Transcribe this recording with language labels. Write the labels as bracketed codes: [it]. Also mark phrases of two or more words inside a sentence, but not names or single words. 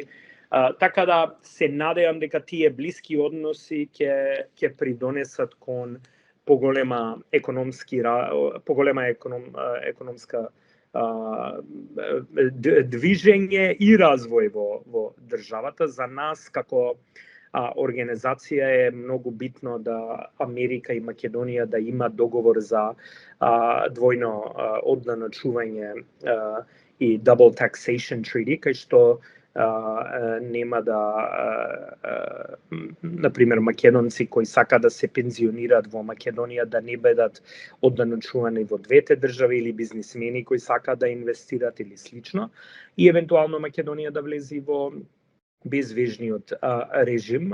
[mk] Така да се надевам дека тие блиски односи ќе придонесат кон поголема економска движење и развој во државата. За нас како организација е многу битно да Америка и Македонија да има договор за двојно одданачување и [en] double taxation treaty, [mk] кај што нема да, например, македонци кои сака да се пензионираат во Македонија да не бидат одданачувани во двете држави, или бизнисмени кои сака да инвестират или слично, и евентуално Македонија да влези во безвежниот режим.